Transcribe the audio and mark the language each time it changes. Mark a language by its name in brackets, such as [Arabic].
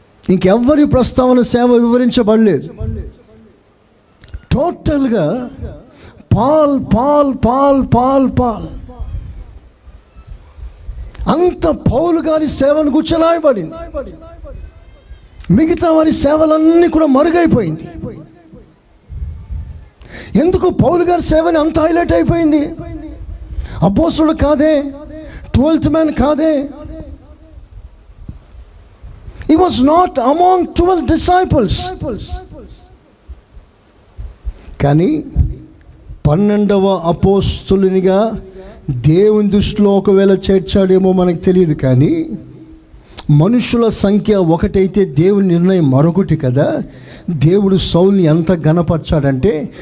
[Telugu] ఇంకెవ్వరి ప్రస్తావన సేవ వివరించబడలేదు. టోటల్గా Paul Paul Paul Paul Paul అంత పౌలు గారి సేవను గుర్చలాయబడింది. మిగతా వారి సేవలన్నీ కూడా మరుగైపోయింది. ఎందుకు పౌలు గారి సేవని అంత హైలైట్ అయిపోయింది? అపోస్తుడు కాదే, 12th మ్యాన్ కాదే. [English] He was not among 12 disciples. [Telugu] కానీ 12వ అపోస్తులునిగా దేవుని దృష్టిలో ఒకవేళ చేర్చాడేమో మనకు తెలియదు. కానీ మనుషుల సంఖ్య ఒకటైతే దేవుని నిర్ణయం మరొకటి కదా. దేవుడు సౌల్ని ఎంత ఘనపరిచాడంటే